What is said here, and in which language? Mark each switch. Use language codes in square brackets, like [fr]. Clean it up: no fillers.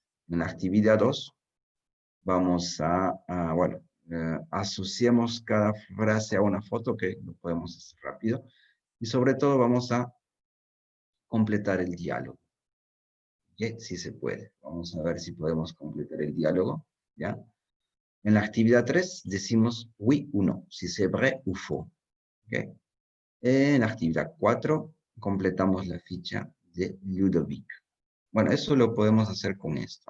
[es] En la actividad 2 vamos bueno, asociemos cada frase a una foto, que lo podemos hacer rápido. Y sobre todo vamos a completar el diálogo. ¿Okay? Si se puede. Vamos a ver si podemos completar el diálogo. ¿Ya? En la actividad 3 decimos [fr] oui ou non, si c'est vrai ou faux. [es] ¿Okay? En la actividad 4 completamos la ficha de Ludovic. Bueno, eso lo podemos hacer con esto.